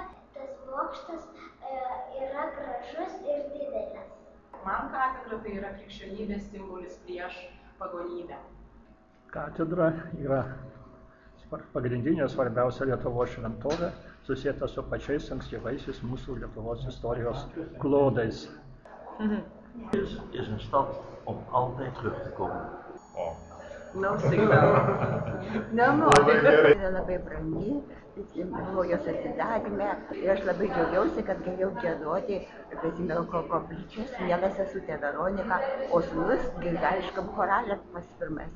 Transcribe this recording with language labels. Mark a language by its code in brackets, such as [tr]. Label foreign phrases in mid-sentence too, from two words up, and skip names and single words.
[lt] Tas bokštas yra gražus ir didelis. Man katedra tai yra krikščionybės simbolis prieš pagonybę. Katedra yra pagrindinė svarbiausia Lietuvos šventovė, susieta su pačiais ankstyvaisiais mūsų Lietuvos istorijos klodais. [nl] Is een stad om altijd terug te komen. [lt] Yra labai brangi, buvo jos atidaryme ir aš labai džiaugiausi, kad galėjau giedoti Kazimiero koplyčios, miela sesutė Veronika, o sūnus grigališkam chorale pats pirmasis.